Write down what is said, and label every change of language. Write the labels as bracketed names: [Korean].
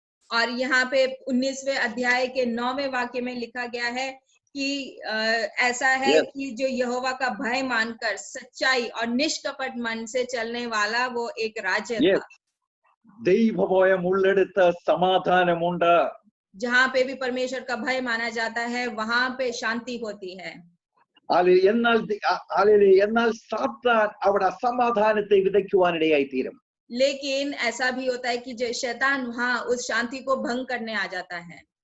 [Hindi] और यहाँ पे 19वें अध्याय के 9वें वाक्य में लिखा गया है कि ऐसा है [English] Yes. [Hindi] कि जो यहोवा का भय मानकर सच्चाई और निष्कपट मन से चलने वाला वो एक राज्य [English] Yes. [Hindi] था। [Malayalam] ദൈവഭയം ഉള്ളിടത്ത് സമാധാനമുണ്ട്. [Hindi] जहाँ पे भी परमेश्वर का भय माना जाता है, वहां पे शांति होती है। [Malayalam] എന്നാൽ സാത്താൻ അവിടെ അസമാധാനത്തെ വിതയ്ക്കുവാനിടയായി തീരും. [Hindi] लेकिन ऐसा भी होता है कि जो शैतान वहां उस शांति को भंग करने आ जाता है।